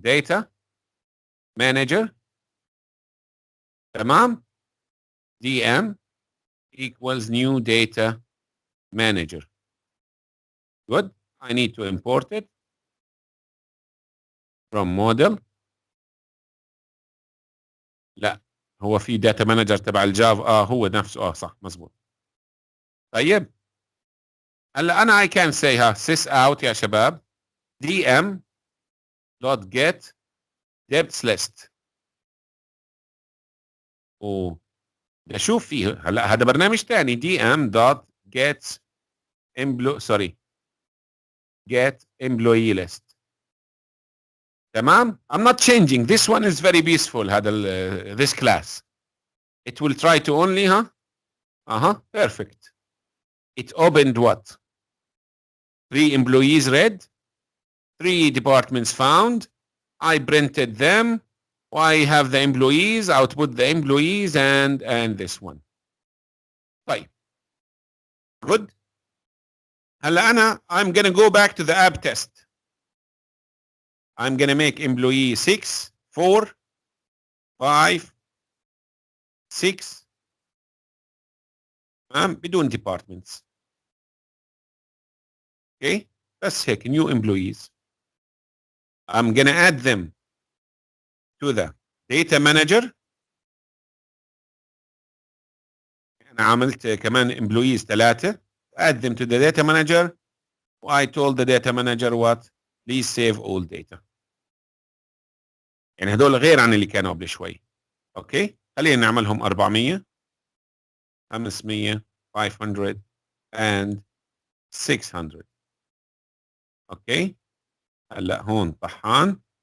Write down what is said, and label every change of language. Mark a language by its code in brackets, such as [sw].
[en] Data manager. [ar] تمام? [en] DM equals new data manager. Good. I need to import it from model. [ar] لا هو في data manager تبع الجافا. هو نفسه. صح مزبوط. طيب هلا انا [en] I can say sys out [ar] يا شباب [en] dm dot get depths list. [ar] ده شوف فيه هلا هذا برنامج ثاني. [en] dm dot get get employee list. [ar] تمام. [en] I'm not changing. This one is very peaceful. [ar] هذا [en] this class. It will try to only perfect. It opened what? 3 employees read, 3 departments found. I printed them. I have the employees, output the employees, and this one. [ar] طيب. [en] Good. [ar] هلا أنا [en] I'm gonna go back to the app test. I'm gonna make employee 6, 4, 5, 6. [ar] بدون departments. [en] Okay. [ar] بس هيك [en] new employees. I'm gonna add them to the data manager. [ar] أنا عملت كمان employees 3. [en] Add them to the data manager. I told the data manager what? Please save all data. [ar] يعني هدول غير عن اللي كانوا قبل شوي. اوكي. خلينا نعملهم 400 500 500 and 600. اوكي. هلا هون طحان